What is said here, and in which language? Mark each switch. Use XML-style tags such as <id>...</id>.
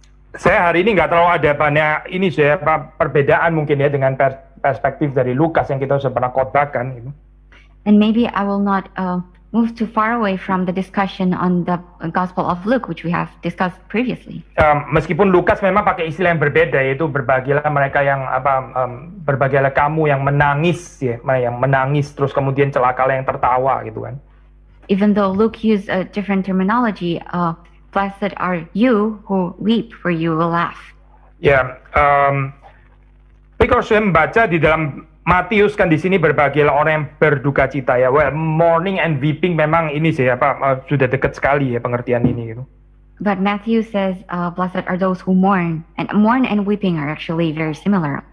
<id>Saya hari ini nggak terlalu ada banyak ini perbedaan mungkin ya dengan perspektif dari Lukas yang kita sudah pernah khotbahkan gitu.</id> <en>And maybe I will not move too far away from the discussion on the Gospel of Luke, which we have discussed previously.</en> <id>Meskipun Lukas memang pakai istilah yang berbeda, yaitu berbahagialah mereka yang berbahagialah kamu yang menangis ya, yang menangis terus kemudian celakalah yang tertawa gitu kan.</id> <en>Even though Luke used a different terminology, blessed are you who weep, for you will laugh.</en> <id>Ya, tapi kalau saya membaca di dalam Matius kan di sini berbahagialah orang yang berduka cita ya.</id> <en>Well, mourning and weeping</en> <id>memang ini sih sudah dekat sekali ya pengertian ini gitu.</id> <en>But Matthew says, blessed are those who mourn, and weeping are actually very similar.</en>